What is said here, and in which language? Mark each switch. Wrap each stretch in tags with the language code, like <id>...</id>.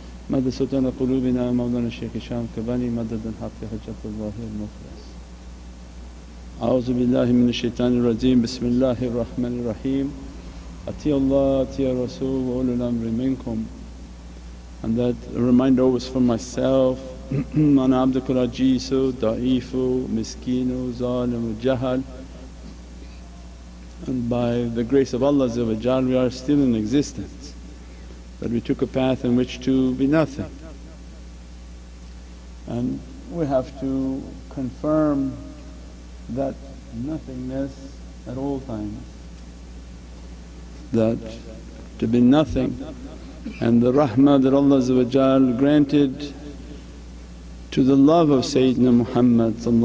<ar>مدد سلطان قلوبنا مولانا الشيخ هشام كباني مدد الحق حجة الله المخلص. أعوذ بالله من الشيطان الرجيم. بسم الله الرحمن الرحيم. أطيعوا الله أطيعوا الرسول وأولي الأمر منكم.</ar> <en>And that reminder was for myself.</en> <ar>أنا عبدك العجيز ضعيف مسكين ظالم جهل.</ar> <en>And by the grace of Allah we are still in existence. That we took a path in which to be nothing. And we have to confirm that nothingness at all times, that to be nothing, and the rahmah that Allah granted to the love of Sayyidina Muhammad</en>